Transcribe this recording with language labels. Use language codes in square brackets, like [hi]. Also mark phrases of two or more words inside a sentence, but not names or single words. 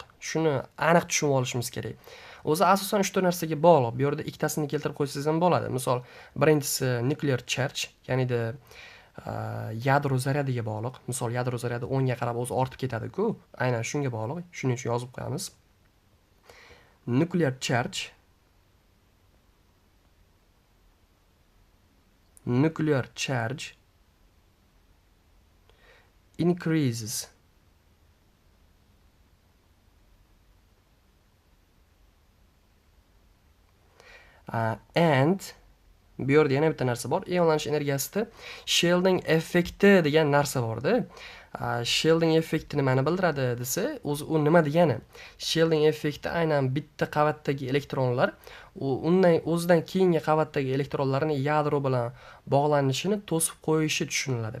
[uz] Shuni aniq tushunib olishimiz kerak. O'zi asosan 3 ta narsaga bog'liq. Bu yerda ikkitasini keltirib qo'ysangiz ham bo'ladi. Misol, birinchisi [en] nuclear charge, [uz] ya'nida yadro zaryadiga bog'liq. Misol, yadro zaryadi 10 ga qarab o'zi ortib ketadi-ku, aynan shunga bog'liq. Shuning uchun yozib qo'yamiz. [en] Nuclear charge increases and [uz] bu yerda yana bitta narsa bor. Ionlanish energiyasida shielding effekti degan narsa bor-da. Shielding effekti nimani bildiradi desa, o'zi u nima degani? Shielding effekti aynan bitta qavatdagi elektronlar undan o'zidan keyingi qavatdagi elektronlarni yadro bilan bog'lanishini to'sib qo'yishi tushuniladi.